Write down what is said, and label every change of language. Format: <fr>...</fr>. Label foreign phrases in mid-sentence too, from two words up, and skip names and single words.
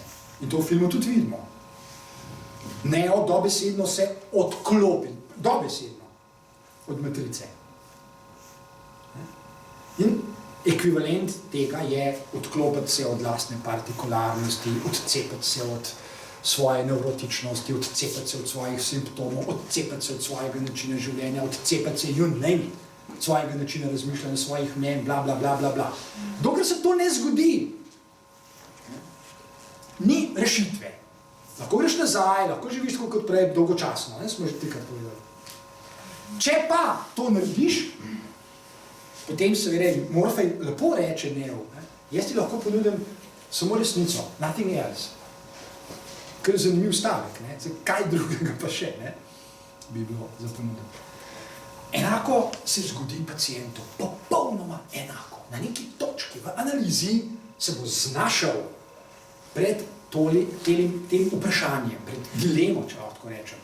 <sl>In to v filmu tudi vidimo. Neo dobesedno se odklopi, dobesedno, od matrice. In ekvivalent tega je odklopiti se od lastne partikularnosti, odcepiti se od svoje nevrotičnosti, odcepiti se od svojih simptomov, odcepiti se od svojega načina življenja, odcepiti se,</sl> <en>you name it,</en> <sl>svojega načina razmišljanja, svojih mnen, bla, bla, bla, bla, bla. Dokler se to ne zgodi, ni rešitve. Lahko greš nazaj, lahko živiš tako kot prej, dolgočasno, smo že trikrat povedali. Če pa to narediš, potem seveda Morfej lepo reče Neo, jaz ti lahko ponudim samo resnico,</sl> <en>nothing else.</en> <sl>Ker je zanimiv stavek, kaj drugega pa še bi bilo za ponuditi. Enako se zgodi pacientu, popolnoma enako. Na neki točki v analizi se bo znašel pred tem vprašanjem, pred dilemo, če lahko rečem.</sl>